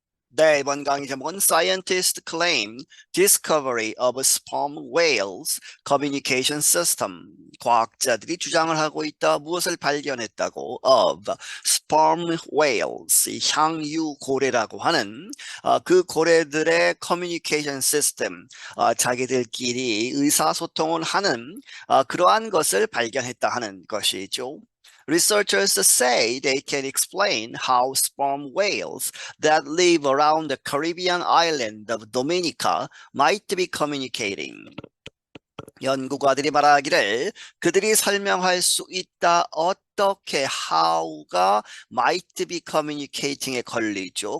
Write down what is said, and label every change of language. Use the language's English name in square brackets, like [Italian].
[Korean] 네, 이번 강의 제목은 [English] Scientists claim discovery of sperm whales communication system. [Korean] 과학자들이 주장을 하고 있다. 무엇을 발견했다고? [English] Of sperm whales, [Korean] 이 향유 고래라고 하는 그 고래들의 communication system, 자기들끼리 의사소통을 하는 그러한 것을 발견했다 하는 것이죠. [English] Researchers say they can explain how sperm whales that live around the Caribbean island of Dominica might be communicating. [Korean] 연구가들이 말하기를 그들이 설명할 수 있다. 어떻게 how가 [English] might be communicating [Korean] 에 걸리죠.